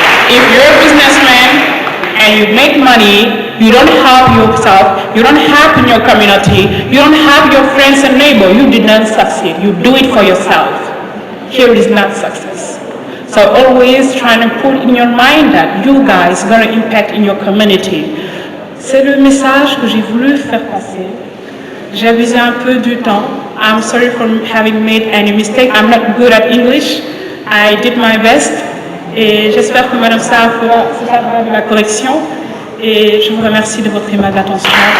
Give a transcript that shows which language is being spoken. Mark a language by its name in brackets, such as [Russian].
[English] If you're a businessman, and you make money, you don't help yourself, you don't help in your community, you don't help your friends and neighbors, you did not succeed. You do it for yourself. Here is not success. So always trying to put in your mind that you guys are going to impact in your community. [French] C'est le message que j'ai voulu faire passer. J'ai abusé un peu du temps. [English] I'm sorry for having made any mistake. I'm not good at English. I did my best. [French] Et j'espère que Madame Sarr fera de la correction. Et je vous remercie de votre aimable attention.